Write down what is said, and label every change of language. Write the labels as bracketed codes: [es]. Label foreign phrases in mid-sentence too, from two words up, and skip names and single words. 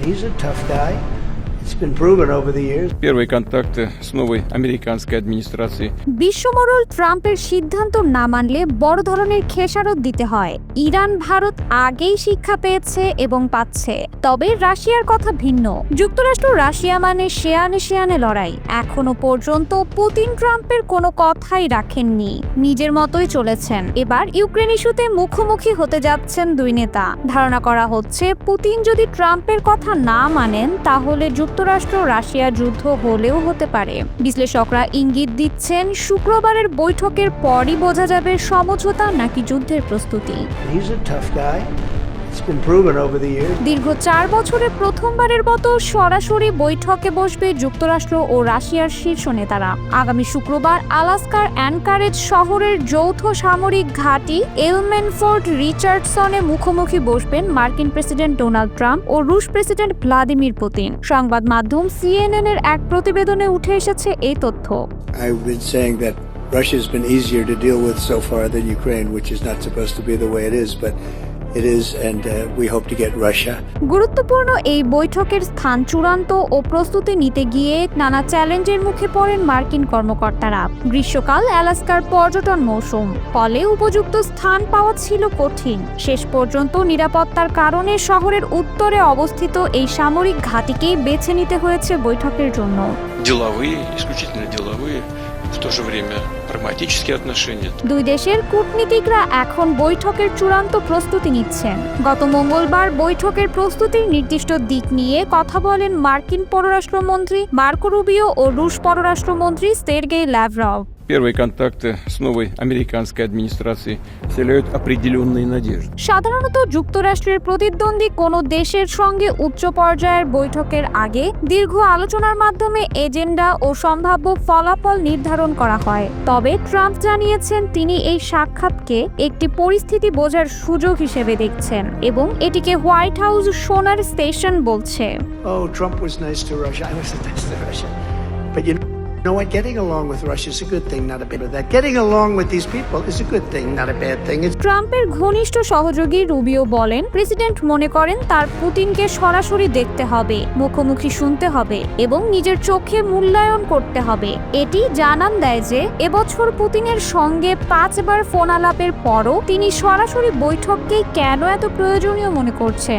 [en] He's a tough guy. It's been proven over the years. [ru] Первые контакты с новой американской администрацией. [bn] বিশ্বমোড়ল ট্রাম্পের সিদ্ধান্ত না মানলে বড় ধরনের খেসারত দিতে হয়। ইরান ভারত আগেই শিক্ষা পেয়েছে এবং পাচ্ছে, তবে রাশিয়ার কথা ভিন্ন। যুক্তরাষ্ট্র রাশিয়া মানে শেয়ানে শেয়ানে লড়াই। এখনো পর্যন্ত পুতিন ট্রাম্পের কোনো কথাই রাখেননি, নিজের মতোই চলেছেন। এবার ইউক্রেন ইস্যুতে মুখোমুখি হতে যাচ্ছেন দুই নেতা। ধারণা করা হচ্ছে পুতিন যদি ট্রাম্পের কথা না মানেন তাহলে যুক্তরাষ্ট্র রাশিয়া যুদ্ধ হলেও হতে পারে। বিশ্লেষকরা ইঙ্গিত দিচ্ছেন শুক্রবারের বৈঠকের পরই বোঝা যাবে সমঝোতা নাকি যুদ্ধের প্রস্তুতি। [en] He's a tough guy. It's been proven over the years. [bn] দীর্ঘ 4 বছরে প্রথমবারের মতো সরাসরি বৈঠকে বসবে যুক্তরাষ্ট্র ও রাশিয়ার শীর্ষ নেতারা। আগামী শুক্রবার আলাস্কার অ্যানকারেজ শহরের যৌথ সামরিক ঘাঁটি এলমেনফোর্ট রিচার্ডসনে মুখোমুখি বসবেন মার্কিন প্রেসিডেন্ট ডোনাল্ড ট্রাম্প ও রুশ প্রেসিডেন্ট ভ্লাদিমির পুতিন। সংবাদ মাধ্যম CNN এর এক প্রতিবেদনে উঠে এসেছে এই তথ্য। [en] I've been saying that Russia's been easier to deal with so far than Ukraine, which is not supposed to be the way it is, but it is, and we hope to get Russia. [bn] গুরুত্বপূর্ণ এই বৈঠকের স্থান চূড়ান্ত ও প্রস্তুতি নিতে গিয়ে নানা চ্যালেঞ্জের মুখে পড়েন মার্কিন কর্মকর্তারা। গ্রীষ্মকাল আলাস্কার পর্যটন মৌসুম, ফলে উপযুক্ত স্থান পাওয়া ছিল কঠিন। শেষ пожন্ত নিরাপত্তার কারণে শহরের উত্তরে অবস্থিত এই সামরিক ঘাঁটিকেই বেছে নিতে হয়েছে বৈঠকের জন্য। [ru] Деловые, исключительно деловые, в то же время прагматические отношения. [bn] দুই দেশের কূটনীতিকরা এখন বৈঠকের চূড়ান্ত প্রস্তুতি নিচ্ছেন। গত মঙ্গলবার বৈঠকের প্রস্তুতির নির্দিষ্ট দিক নিয়ে কথা বলেন মার্কিন পররাষ্ট্রমন্ত্রী মার্কো রুবিও ও রুশ পররাষ্ট্রমন্ত্রী সের্গেই ল্যাভরভ। [ru] Первые контакты с новой американской администрацией вселяют определенные надежды. [bn] সাধারণত যুক্তরাষ্ট্রের প্রতিদ্বন্দ্বী কোনো দেশের সঙ্গে উচ্চ পর্যায়ের বৈঠকের আগে দীর্ঘ আলোচনার মাধ্যমে এজেন্ডা ও সম্ভাব্য ফলাফল নির্ধারণ করা হয়। তবে ট্রাম্প জানিয়েছেন তিনি এই সাক্ষাৎকে একটি পরিস্থিতি বোঝার সুযোগ হিসেবে দেখছেন এবং এটিকে হোয়াইট হাউস সোনার স্টেশন বলছে। [en] Oh, Trump was nice to Russia. I was nice to Russia. But you know what? Getting along with Russia is a good thing, not a bad thing. Getting along with these people is a good thing, not a bad thing. [bn] ট্রাম্পের ঘনিষ্ঠ সহযোগী রুবিও বলেন, প্রেসিডেন্ট মনে করেন তার পুতিনকে সরাসরি দেখতে হবে, মুখোমুখি শুনতে হবে এবং নিজের চোখে মূল্যায়ন করতে হবে। এটি জানান দেয় যে এবছর পুতিনের সঙ্গে 5 বার ফোন আলাপের পরও তিনি সরাসরি বৈঠককেই কেন এত প্রয়োজনীয় মনে করছেন।